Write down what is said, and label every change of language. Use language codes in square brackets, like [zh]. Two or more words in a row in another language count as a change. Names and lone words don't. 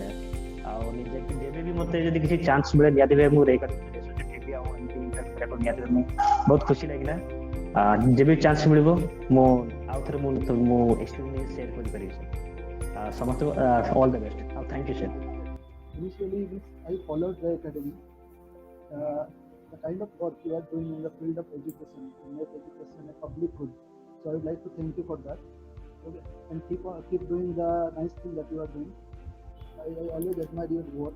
[or] ଆଉ ଯେବେ ବି ମତେ ଯଦି କିଛି ଚାନ୍ସ ମିଳେ ନିହାତି ଭାବେ ମୁଁ RAYACADEMY ଆସୋସିଏଟ୍ ହେବି। ଆଉ ଏମିତି ଇଣ୍ଟରାକ୍ଟ କରିବାକୁ ନିହାତି ଭାବେ ମୁଁ ବହୁତ ଖୁସି ଲାଗିଲା। ଯେବେ ବି ଚାନ୍ସ ମିଳିବ ମୁଁ ଆଉ ଥରେ ମୁଁ [en] experience share [or] କରିପାରିବି ସାର୍। ସମସ୍ତଙ୍କୁ [en] all the best [or] ଆଉ [en] thank you sir. Initially, I followed RAYACADEMY. The kind of work you are doing in the field of education, to make education a public good. So I would like to thank you for that. Okay. And keep doing the nice thing that you are doing. I always admire your work.